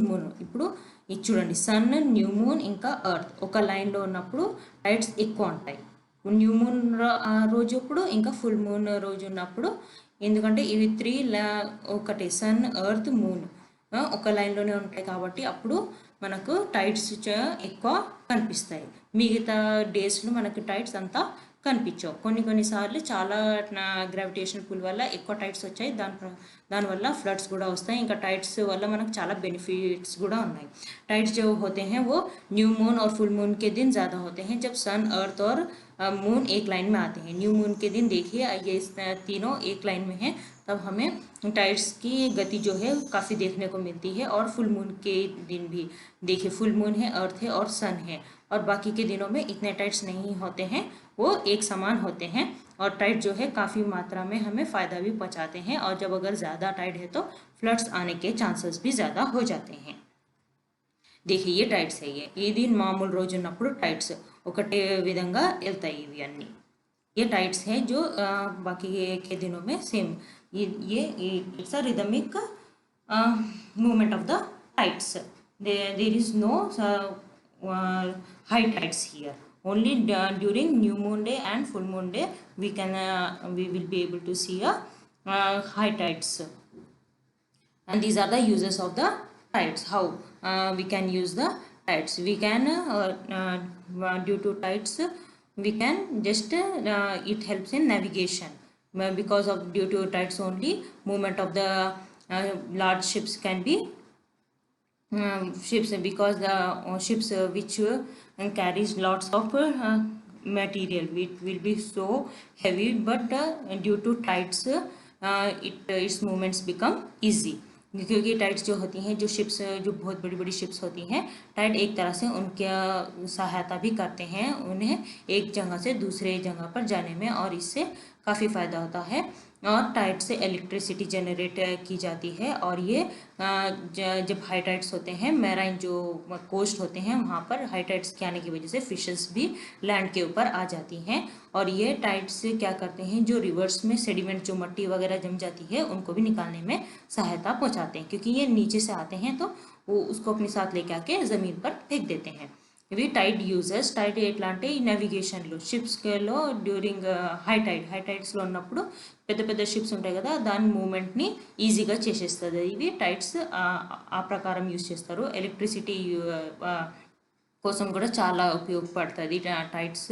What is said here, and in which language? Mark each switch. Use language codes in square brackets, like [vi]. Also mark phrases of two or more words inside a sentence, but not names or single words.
[te] మూన్, ఇప్పుడు ఇది చూడండి సన్, [en] new moon [te] ఇంకా ఎర్త్ ఒక లైన్లో ఉన్నప్పుడు టైడ్స్ ఎక్కువ ఉంటాయి, [en] new moon [te] రోజు అప్పుడు ఇంకా [en] full moon [te] రోజు ఉన్నప్పుడు, ఎందుకంటే ఇవి 3 ఒకటి [en] sun, earth, moon [te] ఒక లైన్లోనే ఉంటాయి కాబట్టి అప్పుడు మనకు టైడ్స్ ఎక్కువ కనిపిస్తాయి, మిగతా డేస్లో మనకు టైడ్స్ అంతా కనిపించవు। కొన్నిసార్లు చాలా [en] gravitation pull [te] వల్ల ఎక్కువ టైడ్స్ వచ్చాయి, దానివల్ల ఫ్లడ్స్ కూడా వస్తాయి। ఇంకా టైడ్స్ వల్ల మనకు చాలా బెనిఫిట్స్ కూడా ఉన్నాయి। [hi] टाइड्स जो होते हैं वो [en] new moon [hi] और [en] full moon [hi] के दिन ज़्यादा होते हैं, जब [en] sun, earth [hi] और मून एक लाइन में आते हैं। [en] new moon [hi] के दिन देखिए ये तीनों एक लाइन में हैं, तब हमें टाइड्स की गति जो है काफ़ी देखने को मिलती है। और [en] full moon [hi] के दिन भी देखिए, [en] full moon [hi] है, अर्थ है और सन है, और बाकी के दिनों में इतने टाइड्स नहीं होते हैं, वो एक समान होते हैं। और टाइड जो है काफ़ी मात्रा में हमें फ़ायदा भी पहुँचाते हैं, और जब अगर ज़्यादा टाइड है तो फ्लड्स आने के चांसेस भी ज़्यादा हो जाते हैं। देखिए ये टाइड्स है, [te] ఇది మామూలు రోజు ఉన్నప్పుడు टाइड्स ఒకటే విధంగా వెళ్తాయి ఇవి అన్నీ। [hi] ये टाइड्स है जो बाकी के दिनों में सेम, ये [en] it's a rhythmic movement of the tides. there is no high tides here, only during new moon day and full moon day we will be able to see a high tides, and these are the uses of the tides. How we can use the tides? We can due to tides we can just it helps in navigation, because of due to tides only movement of the large ships can be ships, because the ships which carries lots of material, it will be so heavy, but due to tides its movements become easy, [hi] क्योंकि टाइड्स जो होती हैं, जो शिप्स, जो बहुत बड़ी बड़ी शिप्स होती हैं, टाइड एक तरह से उनके सहायता भी करते हैं उन्हें एक जगह से दूसरे जगह पर जाने में, और इससे काफ़ी फ़ायदा होता है। और टाइड से इलेक्ट्रिसिटी जनरेट की जाती है, और ये जब [en] high tides [hi] होते हैं, मैराइन जो कोस्ट होते हैं वहाँ पर [en] high tides [hi] के आने की वजह से फिशेस भी लैंड के ऊपर आ जाती हैं, और ये टाइड्स क्या करते हैं, जो रिवर्स में सेडिमेंट, जो मट्टी वगैरह जम जाती है, उनको भी निकालने में सहायता पहुँचाते हैं, क्योंकि ये नीचे से आते हैं तो वो उसको अपने साथ लेके आके ज़मीन पर फेंक देते हैं। [te] ఇవి టైడ్ యూజెస్. టైడ్ ఎట్లా అంటే ఈ నావిగేషన్లో షిప్స్లో [en] during high [te] టైడ్స్లో ఉన్నప్పుడు పెద్ద పెద్ద షిప్స్ ఉంటాయి కదా, దాని మూమెంట్ని ఈజీగా చేసేస్తుంది. ఇవి టైడ్స్ ఆ ప్రకారం యూజ్ చేస్తారు. ఎలక్ట్రిసిటీ కోసం కూడా చాలా ఉపయోగపడుతుంది టైడ్స్.